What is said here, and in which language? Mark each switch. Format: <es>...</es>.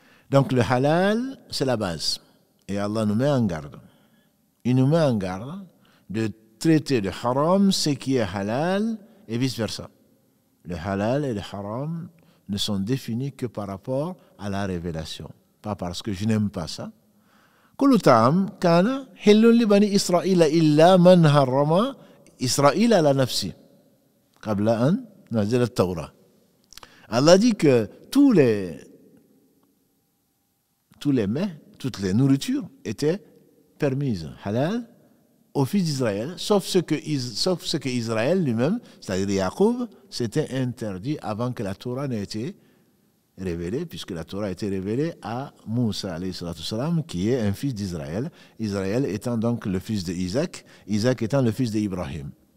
<fr>Donc le halal, c'est la base. Et Allah nous met en garde. Il nous met en garde de traiter de haram ce qui est halal et vice-versa. Le halal et le haram ne sont définis que par rapport à la révélation. Pas parce que je n'aime pas ça.</fr> <ar>كل طعام كان حل لبني إسرائيل إلا من حرم إسرائيل على نفسه قبل أن نزل التوراة.</ar> <fr>Allah dit que tous les mets, toutes les nourritures étaient permises, halal, aux fils d'Israël, sauf ce que Israël lui-même, c'est-à-dire Yacoub, s'était interdit avant que la Torah n'ait été révélée, puisque la Torah a été révélée à Moussa, alayhi salatu salam, qui est un fils d'Israël, Israël étant donc le fils d'Isaac, Isaac étant le fils d'Ibrahim.</fr>